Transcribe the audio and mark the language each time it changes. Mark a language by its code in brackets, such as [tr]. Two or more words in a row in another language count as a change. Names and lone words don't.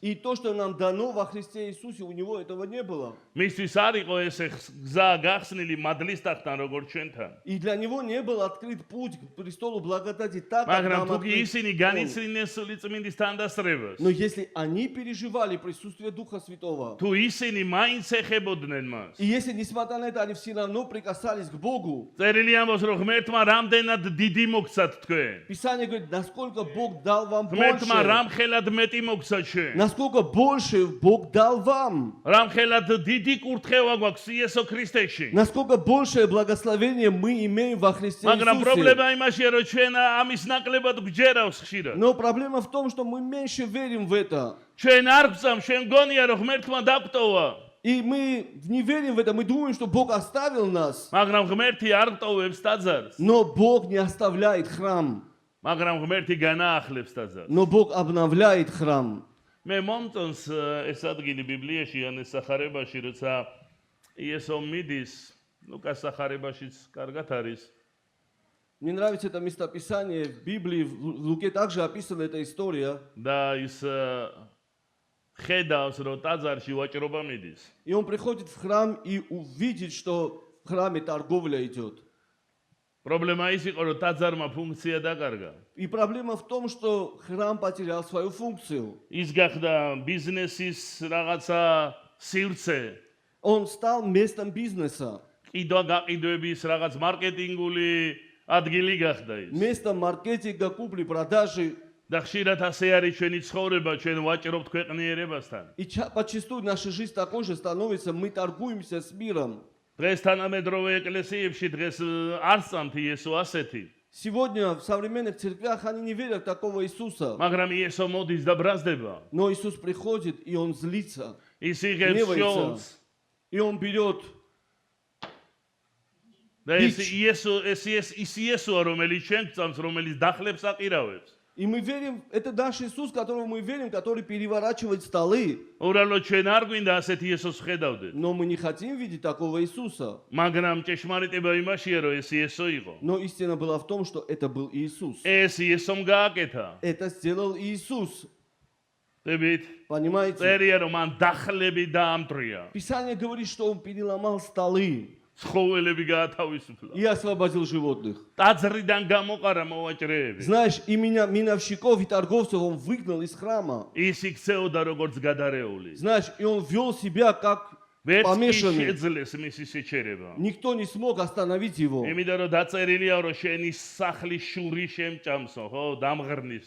[ru] И то, что нам дано во Христе Иисусе, у него этого не было. [ka] მისთვის არ იყო ესე გზა გახსნილი მადლის ტახტთან როგორც ჩვენთან. [ru] И для него не был открыт путь к престолу благодати так, как [ka] მაგრამ [ru] нам [ka] თუ [ru] открыт [ka] ისინი [ru] он. [ka] განიცრინეს სული წმინდის თანდასწრებას, [ru] Но если они переживали присутствие Духа Святого, [ka] თუ ისინი მაინც ეხებოდნენ მას, [ru] и если, несмотря на это, они все равно прикасались к Богу, [ka] წერილი ამბობს რომ ღმერთმა რამდენად დიდი მოგცათ თქვენ. [ru] Писание говорит, насколько Бог дал вам [ka] ღმერთმა [ru] больше, [ka] რამხელად მეტი მოგცათ შენ. [ru] насколько больше Бог дал вам, [ka] რამხელად დიდი კურთხევა გვაქვს იესო ქრისტეში. [ru] насколько большее благословение мы имеем во Христе [ka] მაგრამ [ru] Иисусе. [ka] პრობლემა იმაშია რომ ჩვენ ამის ნაკლებად გვჯერავს ხშირად. [ru] Но проблема в том, что мы меньше верим в это. [ka] ჩვენ არ გვწამ, ჩვენ გონია რომ ღმერთმა დაგტოვა. [ru] И мы не верим в это, мы думаем, что Бог оставил нас. [ka] მაგრამ ღმერთი არ გტოვებს ტაძარს. [ru] Но Бог не оставляет храм. [ka] მაგრამ ღმერთი განაახლებს ტაძარს. [ru] Но Бог обновляет храм. [ka] მე მომწონს ეს ადგილი ბიბლიაში იანეს სახარებაში, როცა იესო მიდის, ლუკას სახარებაშიც კარგად არის. [ru] Мне нравится это местописание в Библии, в Луке также описана эта история. [ka] და ის ხედავს, რომ ტაძარში ვაჭრობა მიდის. [ru] И он приходит в храм и увидит, что в храме торговля идет. [ka] პრობლემა ის იყო, რომ ტაძარმა ფუნქცია დაკარგა. [ru] И проблема в том, что храм потерял свою функцию. [ka] ის გახდა ბიზნესის რაღაცა სივრცე. [ru] Он стал местом бизнеса. [ka] კიდვა-გაყიდვების რაღაც მარკეტინგული ადგილი გახდა ის. [ru] Место маркетинга, купли-продажи. [ka] და ხშირად ასე არის ჩვენი ცხოვრება, ჩვენ ვაჭრობთ ქვეყნიერებასთან. [ru] И почастую наша жизнь такой же становится, мы торгуемся с миром. [ka] დღეს თანამედროვე ეკლესიებში დღეს არ სწამთ იესო ასეთი. [ru] Сегодня в современных церквях они не верят в такого Иисуса. [ka] მაგრამ იესო მოდის და ბრაზდება. [ru] Но Иисус приходит, и Он злится, [ka] ის იღებს [ru] гневается. [ka] შოულს. [ru] И Он берет. [ka] და ეს იესოა, რომელიც ჩვენ გწამს, რომელიც დახლებს აყირავებს. [ru] И мы верим, это наш Иисус, которого мы верим, который переворачивает столы. [ka] უბრალოდ ჩვენ არ გვინდა ასეთი იესოს ხედავდეთ. [ru] Но мы не хотим видеть такого Иисуса. [ka] მაგრამ ჭეშმარიტება იმაშია, რომ ეს იესო იყო. [ru] Но истина была в том, что это был Иисус. [ka] ეს იესომ გააკეთა. [ru] Это сделал Иисус. [ka] დებით [ru] Понимаете? [ka] წერია, რომ მან დახლები დაამტრია. [ru] Писание говорит, что Он переломал столы [ka] ცხოველები გაათავისუფლა. [ru] и освободил животных. [ka] ტაძრიდან გამოყარა მოვაჭრეები. [ru] Знаешь, и миновщиков и торговцев Он выгнал из храма. [ka] ის იქცეოდა როგორც გადარეული. [ru] Знаешь, и Он вел себя как [ka] ვერც კი [ru] помешанный. [ka] შეძლეს მისი შეჩერება. [ru] Никто не смог остановить его. [ka] იმიტომ რომ დაწერილია, რომ შენი სახლის შური შემჭამსო, ხო, დამღრნისო.